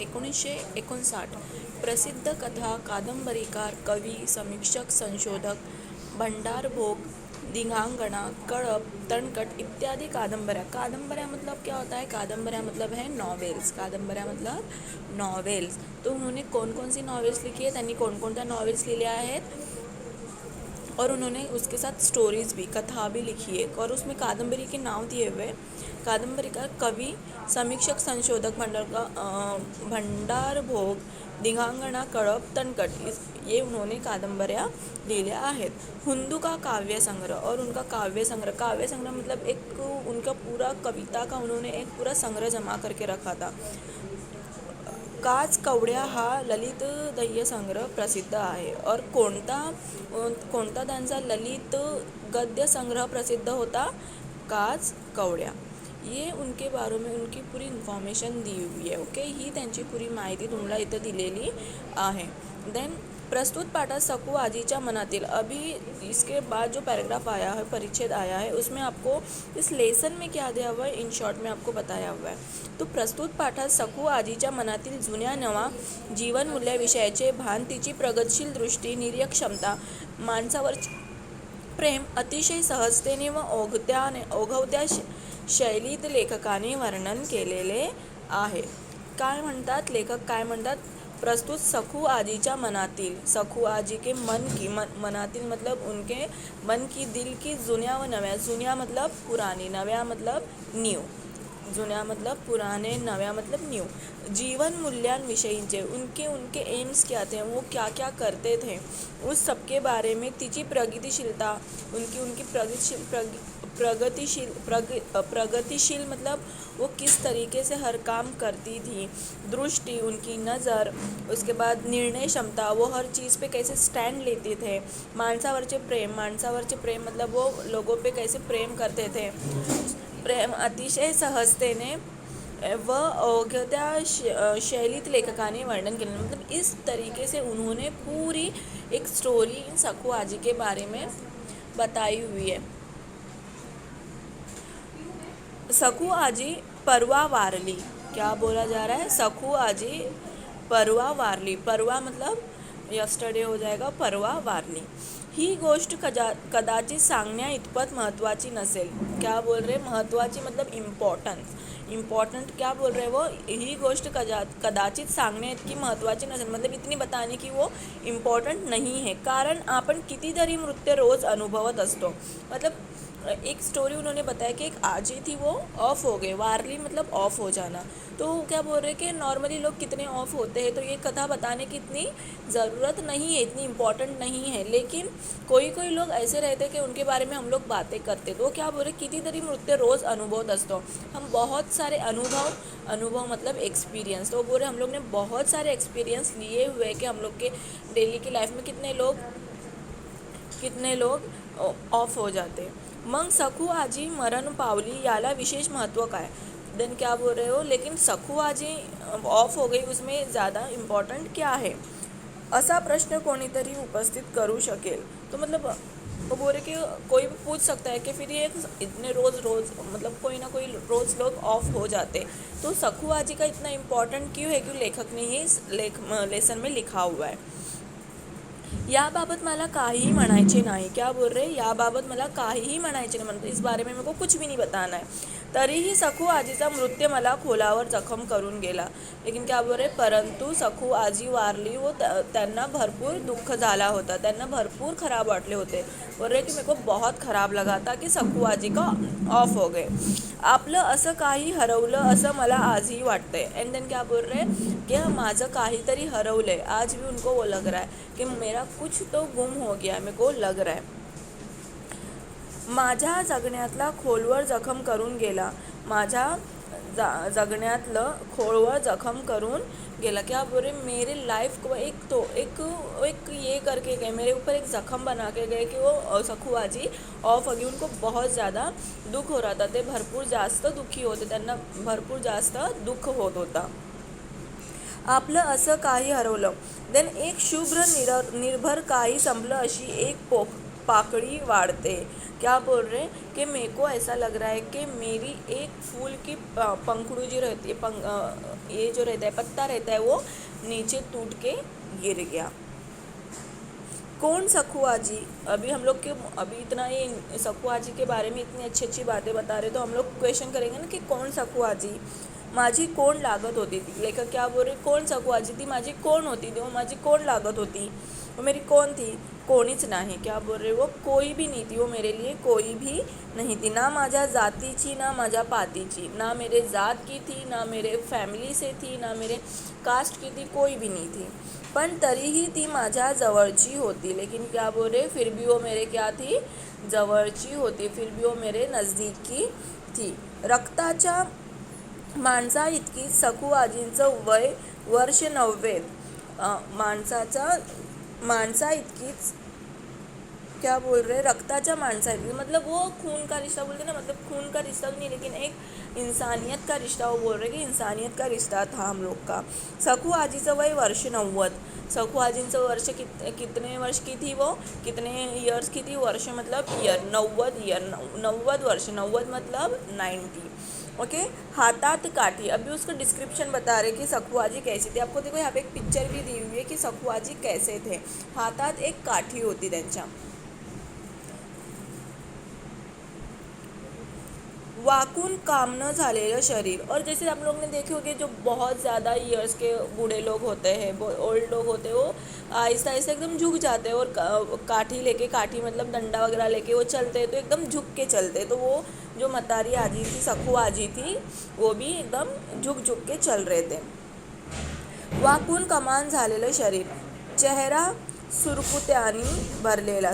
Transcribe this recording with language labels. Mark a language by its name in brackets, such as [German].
[Marathi] 1959. प्रसिद्ध कथा, कादंबरीकार, कवी, समीक्षक, संशोधक. भंडारभोग, दिगांगना, कळप, तणकट इत्यादि कादंबऱ्या. [Hindi] कादंबऱ्या मतलब क्या होता है? कादंबऱ्या मतलब है नॉवेल्स. कादंबऱ्या मतलब नॉवेल्स. तो उन्होंने कौन कौन सी नॉवेल्स लिखी है, [Marathi] त्यांनी कोणकोणत्या नॉवेल्स लिहिल्या आहेत [Hindi] और उन्होंने उसके साथ स्टोरीज भी, कथा भी लिखी है और उसमें कादंबरी के नाम दिए हुए. कादंबरी का कवि, समीक्षक, संशोधक, भंडारभोग, दिगांगना, कळप, तणकट ये उन्होंने [Marathi] कादंबऱ्या लिहिल्या आहेत. [Hindi] हुंदू का काव्य संग्रह और उनका काव्य संग्रह मतलब एक उनका पूरा कविता का उन्होंने एक पूरा संग्रह जमा करके रखा था. [Marathi] काच कवड्या हा ललित दह्य संग्रह प्रसिद्ध आहे. और कोणता त्यांचा ललित गद्य संग्रह प्रसिद्ध होता? काच कवड्या. [Hindi] ये उनके बारे में उनकी पूरी इन्फॉर्मेशन दी हुई है. [Marathi] ओके, ही त्यांची पूरी माहिती तुम्हाला इथं दिलेली आहे. देन प्रस्तुत पाठात सखू आजीच्या मनातील. [Hindi] अभी इसके बाद जो पैराग्राफ आया है, परिच्छेद आया है, उसमें आपको इस लेसन में क्या दिया हुआ है इन शॉर्ट में आपको बताया हुआ है. [Marathi] तो प्रस्तुत पाठात सखू आजीच्या मनातील जुन्या नवा जीवन मूल्याविषयाचे भान, तिची प्रगतशील दृष्टी, निर्यक्षमता, माणसावर प्रेम अतिशय सहजतेने व ओघवत्या शैलीत लेखकाने वर्णन केलेले आहे. काय म्हणतात लेखक? काय म्हणतात? प्रस्तुत सखू आजीच्या मनातील. [Hindi] सखू आजी के मन की, मनातील मतलब उनके मन की, दिल की, [Marathi] जुन्या व नव्या. [Hindi] जुन्या मतलब पुरानी, नव्या मतलब न्यू. जुन्या मतलब पुराने, नव्या मतलब न्यू. जीवन मूल्यांविषयीचे उनके एम्स क्या थे, वो क्या क्या करते थे, उस सब के बारे में. तिची प्रगतिशीलता, उनकी प्रगतिशील मतलब वो किस तरीके से हर काम करती थी. दृष्टि, उनकी नज़र. उसके बाद निर्णय क्षमता, वो हर चीज़ पे कैसे स्टैंड लेते थे. माणसावरचे प्रेम मतलब वो लोगों पे कैसे प्रेम करते थे. [Marathi] प्रेम अतिशय सहजतेने व अवघ्या शैलीत लेखकाने वर्णन केले. [Hindi] मतलब इस तरीके से उन्होंने पूरी एक स्टोरी सखू आजी के बारे में बताई हुई है. [Marathi] सखू आजी परवा वारली. [Hindi] क्या बोला जा रहा है? [Marathi] सखू आजी परवा वारली. [Hindi] परवा मतलब यस्टरडे हो जाएगा, परवा वारली. [Marathi] ही गोष्ट कदाचित सांगण्या इतपत महत्त्वाची नसेल. [Hindi] क्या बोल रहे? महत्त्वाची मतलब इम्पॉर्टेंट क्या बोल रहे वो? [Marathi] ही गोष्ट कदाचित सांगण्या इतकी महत्त्वाची नसेल मतलब [Hindi] इतनी बताने की वो इम्पॉर्टंट नहीं है. [Marathi] कारण आपण कितीतरी नृत्य रोज अनुभवत असतो. [Hindi] मतलब एक स्टोरी उन्होंने बताया कि एक आजी थी, वो ऑफ हो गए. वारली मतलब ऑफ हो जाना. तो क्या बोल रहे कि नॉर्मली लोग कितने ऑफ होते हैं, तो ये कथा बताने की इतनी ज़रूरत नहीं है, इतनी इम्पॉर्टेंट नहीं है. लेकिन कोई लोग ऐसे रहते हैं कि उनके बारे में हम लोग बातें करते. तो क्या बोल रहे, [Marathi] कितीतरी नृत्य रोज़ अनुभवत असतो. [Hindi] हम बहुत सारे अनुभव मतलब एक्सपीरियंस. तो बोल रहे हम लोग ने बहुत सारे एक्सपीरियंस लिए हुए कि हम लोग के डेली की लाइफ में कितने लोग ऑफ हो जाते. [Marathi] मग सखू आजी मरण पावली, याला विशेष महत्त्व काय? [Hindi] देन क्या बोल रहे हो? लेकिन सखू आजी ऑफ हो गई, उसमें ज़्यादा इम्पॉर्टंट क्या है, [Marathi] असा प्रश्न कोणीतरी उपस्थित करू शकेल. [Hindi] तो मतलब वो बोल रहे कि कोई भी पूछ सकता है कि फिर ये इतने रोज़ मतलब कोई ना कोई रोज़ लोग ऑफ हो जाते, तो सखू आजी का इतना इम्पॉर्टेंट क्यों है कि लेखक ने ये लेसन में लिखा हुआ है. [Marathi] याबाबत मला काहीही म्हणायचे नाही. [Hindi] क्या बोल रहे? [Marathi] याबाबत मला काहीही म्हणायचे नाही, म्हणजे [Hindi] इस बारे में मेरे को कुछ भी नहीं बताना है. [Marathi] तरीही सखू आजीचा मृत्यू मला खोलावर जखम करून गेला. [Hindi] लेकिन क्या बोल रहे? [Marathi] परंतु सखू आजी वारली, वो त्यांना भरपूर दुःख झाला होता, त्यांना भरपूर खराब वाटले होते. [Hindi] बोल रहे की मेरे को बहुत खराब लगा था कि सखू आजी का ऑफ हो गए. [Marathi] आपलं असं काही हरवलं असं मला आजही वाटतंय. [Hindi] एंड देन क्या बोल रहे कि [Marathi] माझं काहीतरी हरवलंय. [Hindi] आज भी उनको वो लग रहा है कि मेरा कुछ तो गुम हो गया, मेरे को लग रहा है. [Marathi] माझ्या जगण्यातला खोलवर जखम करून गेला. माझ्या जगण्यातलं खोलवर जखम करून गेला. [Hindi] क्या बोल रहे? मेरे लाइफ को एक ये करके गए, मेरे ऊपर एक जख्म बना के गए कि वो सखू आजी ऑफ होगी. उनको बहुत ज़्यादा दुःख हो रहा था. [Marathi] ते भरपूर जास्त दुःखी होते, त्यांना भरपूर जास्त दुःख होत होता. आपलं असं काही हरवलं. देन एक शुभ्र निर्भर काही संपलं अशी एक पाकळी वाढते. [Hindi] क्या बोल रहे कि मेरे को ऐसा लग रहा है कि मेरी एक फूल की पंखुड़ी जो रहती है ये जो रहता है पत्ता रहता है वो नीचे टूट के गिर गया. कौन सखुआ जी. अभी हम लोग के अभी इतना ये सखुआ जी के बारे में इतनी अच्छी अच्छी बातें बता रहे, तो हम लोग क्वेश्चन करेंगे ना कि कौन सखुआ जी. [Marathi] माझी कोण लागत होती थी. [Hindi] लेखक क्या बोल रहे, कोण सखुआ जी थी, माझी कोण होती थी, वो माझी कोण लागत होती, वो मेरी कौन थी, [Marathi] कोणीच नाही. [Hindi] क्या बोल रहे, वो कोई भी नहीं थी, वो मेरे लिए कोई भी नहीं थी. [Marathi] ना माझ्या जातीची ना माझ्या पातीची, [Hindi] ना मेरे जात की थी ना मेरे फॅमिली से थी ना मेरे कास्ट की थी, कोई भी नहीं थी. [Marathi] पण तरीही ती माझ्या जवळची होती. [Hindi] लेकिन क्या बोल रहे, फिर भी वो मेरे क्या थी, जवळची होती. फिर भी वो मेरे नजदीकी थी. [Marathi] रक्ताच्या माणसा इतकी सखू आजींचं वय वर्ष 90. [Hindi] माणसा इतकीच. क्या बोल रहे, रक्ताच्या माणसा इतकी मतलब वो खून का रिश्ता बोलते ना, मतलब खून का रिश्ता तो नहीं लेकिन एक इंसानियत का रिश्ता. वो बोल रहे कि इंसानियत का रिश्ता था हम लोग का. [Marathi] सखू आजीचं वय वर्ष 90. [Hindi] सखू आजींचं वर्ष कितने वर्ष की थी, वो कितने ईयर्स की थी. वर्ष मतलब ईयर, 90 वर्ष. 90 मतलब 90. ओके. हाथात काठी. अभी उसका डिस्क्रिप्शन बता रहे कि सखुआजी कैसी थी. आपको देखो यहाँ पे एक पिक्चर भी दी हुई है कि सखुआजी कैसे थे. [Marathi] हातात एक काठी होती त्यांच्या. वाकून काम न झालेलं शरीर. [Hindi] और जैसे आप लोग ने देखे होंगे जो बहुत ज़्यादा ईयर्स के बूढ़े लोग होते हैं, ओल्ड लोग होते हैं, वो आहिस्ता आहिस्ता एकदम झुक जाते हैं. और काठी लेके, काठी मतलब डंडा वगैरह लेके वो चलते हैं तो एकदम झुक के चलते हैं. तो वो जो मतारी आजी थी, सखू आजी थी, वो भी एकदम झुक झुक के चल रहे थे. [Marathi] वाकून कमान झालेलं शरीर. चेहरा सुरकुत्यानी भरलेला.